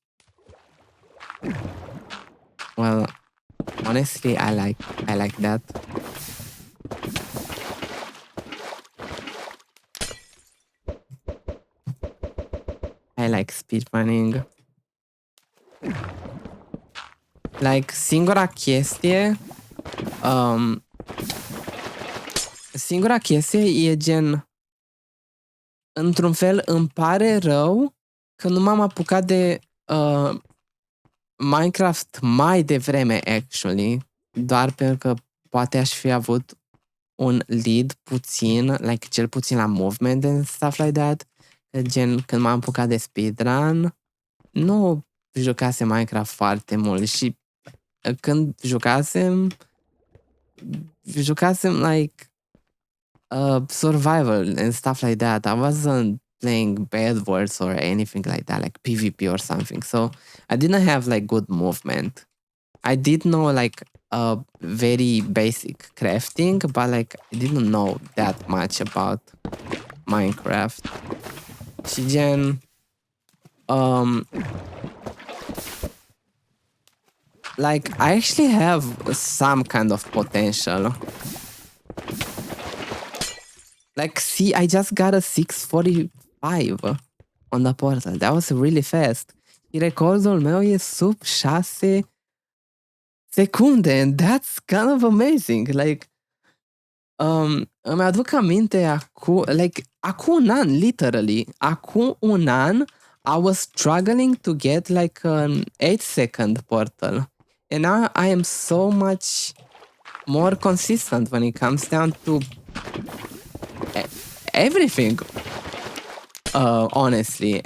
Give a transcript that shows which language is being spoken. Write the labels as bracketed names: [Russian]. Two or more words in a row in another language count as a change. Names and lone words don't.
[English] Well, honestly, I like that. I like speedrunning. Like, [Romanian] singura chestie e gen, într-un fel îmi pare rău că nu m-am apucat de Minecraft mai devreme, actually, doar pentru că poate aș fi avut un lead puțin, like cel puțin la [English] movement and stuff like that. [Romanian] Gen, când m-am apucat de speedrun, nu jucasem Minecraft foarte mult și când jucasem [English] like survival and stuff like that. I wasn't playing Bed Wars or anything like that, like PvP or something. So I didn't have like good movement. I did know like very basic crafting, but like I didn't know that much about Minecraft. [Romanian] Și gen [English] like I actually have some kind of potential. Like, see, I just got a 645 on the portal. That was really fast. [Romanian] Și recordul meu e sub 6 secunde [English] and that's kind of amazing. Like, [Romanian] îmi aduc aminte acum un an, literally. Acum un an, [English] I was struggling to get like an 8-second portal. And now I am so much more consistent when it comes down to everything, honestly.